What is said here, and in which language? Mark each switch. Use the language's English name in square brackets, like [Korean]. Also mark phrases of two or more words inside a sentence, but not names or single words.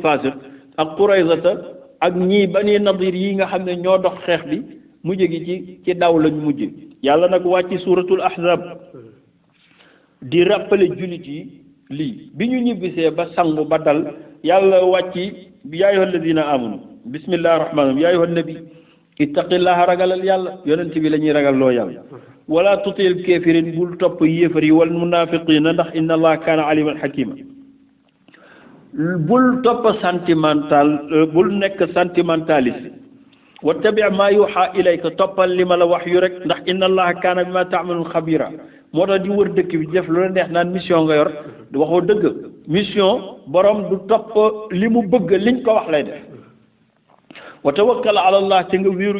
[Wolof] Fasiq ak Qurayzata ak ñii Bani Nadir yi nga xam ne ñoo dox xeex bi mujj gi ci daw lañ mujj yàlla nag wàcc suuratul Ahzab di rappeler jullit yi lii bi ñu ñibbisee ba sangu ba dal yàlla wàcc [Arabic] يا أيها الذين آمنوا بسم الله الرحمن الرحيم يا أيها النبي اتق الله [Wolof] ragalal yàlla yonent bi la ñuy ragal loo yàlla [Arabic] ولا تطع الكافرين [Wolof] bul topp yéefar yi [Arabic] والمنافقين [Wolof] ndax [Arabic] إن الله كان عليما حكيما [Wolof] bul topp bul nekk sentimentaliste [Arabic] واتبع ما يوحى إليك [Wolof] toppal li ma la wax yu rek ndax [Arabic] إن الله كان بما تعملون خبيرا [Wolof] moo tax di wër dëkk bi def lu la neex naan mission nga yor waxoo dëgg mission borom du topp li mu bëgg liñ ko wax lay def [Arabic] وتوكل على الله [Wolof] te nga wéeru